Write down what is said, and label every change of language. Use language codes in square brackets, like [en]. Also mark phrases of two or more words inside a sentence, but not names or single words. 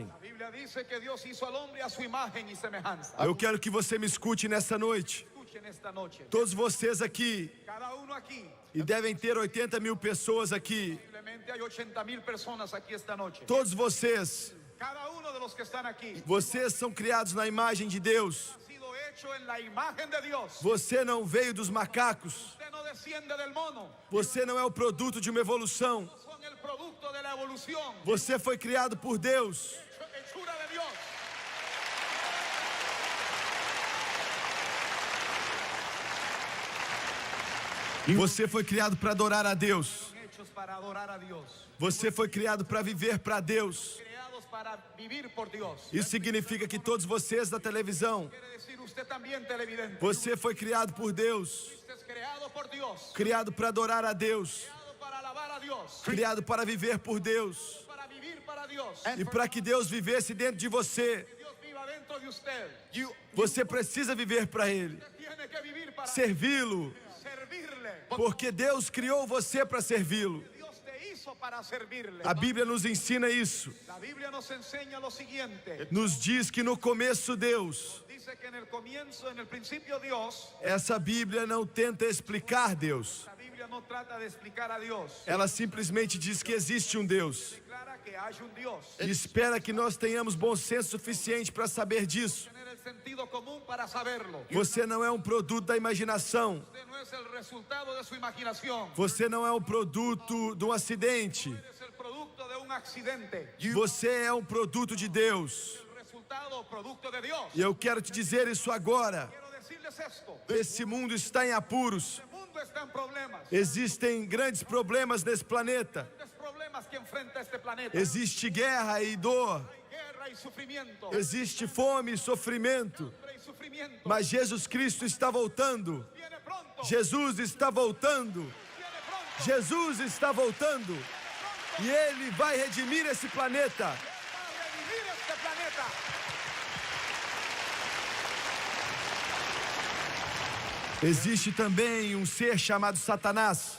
[es] La Biblia dice que Dios hizo al hombre a su imagen y semejanza. [pt] Eu quero que você me escute nessa noite. [es] Escuchen esta noche. [pt] Todos vocês aqui, [es] Cada uno aquí, [pt] e devem ter 80 mil pessoas aqui. [es] posiblemente hay 80,000 personas aquí esta noche. [pt] Todos vocês, [es] Cada uno de los que están aquí [pt] vocês são criados na imagem de Deus. [es] ha sido hecho en la imagen de Dios. [pt] Você não veio dos macacos. [es] Usted no desciende del mono. [pt] Você não é o produto de uma evolução. [es] Son el producto de la evolución. [pt] Você foi criado por Deus. [es] Hechura de Dios. [pt] Você foi criado para adorar a Deus. [es] Son hechos para adorar a Dios. [pt] Você foi criado para viver para Deus. [es] Creados para vivir por Dios. [pt] Isso significa que todos vocês da televisão, [es] Quiere decir usted también televidente. [pt] você foi criado por Deus, [es] Usted es creado por Dios. [pt] criado para adorar a Deus, [es] Creado para alabar a Dios. [pt] criado para viver por Deus. [es] Para vivir para Dios. [pt] E para que Deus vivesse dentro de você, [es] Que Dios viva dentro de usted. [pt] você precisa viver para Ele, [es] Usted tiene que vivir para [pt] servi-lo, [es] servirle. [pt] porque Deus criou você para servi-lo. [es] Dios te hizo para servirle. [pt] A Bíblia nos ensina isso. [es] La Biblia nos enseña lo siguiente. [pt] Nos diz que no começo Deus. [es] Dice que en el comienzo, en el principio Dios. [pt] Essa Bíblia não tenta explicar Deus. [es] La Biblia no trata de explicar a Dios. [pt] Ela simplesmente diz que existe um Deus. [es] Declara que hay un Dios. [pt] E espera que nós tenhamos bom senso suficiente para saber disso. [es] Tener el sentido común para saberlo. [pt] Você não é um produto da imaginação. [es] Usted no es el resultado de su imaginación. [pt] Você não é um produto de um acidente. [es] Es el producto de un accidente. [pt] Você é um produto de Deus. [es] El resultado o producto de Dios. [pt] E eu quero te dizer isso agora. [es] Quiero decirles esto. [pt] Esse mundo está em apuros. [es] El mundo está en problemas. [pt] Existem grandes problemas nesse planeta. [es] Grandes problemas que enfrenta este planeta. [pt] Existe guerra e dor. [es] Hay guerra y sufrimiento. [pt] Existe fome e sofrimento. [es] Hambre y sufrimiento. [pt] Mas Jesus Cristo está voltando. [es] Viene pronto. [pt] Jesus está voltando. [es] Viene pronto. [pt] Jesus está voltando. E Ele vai redimir esse planeta. [es] Va a revivir este planeta. [pt] Existe também um ser chamado Satanás.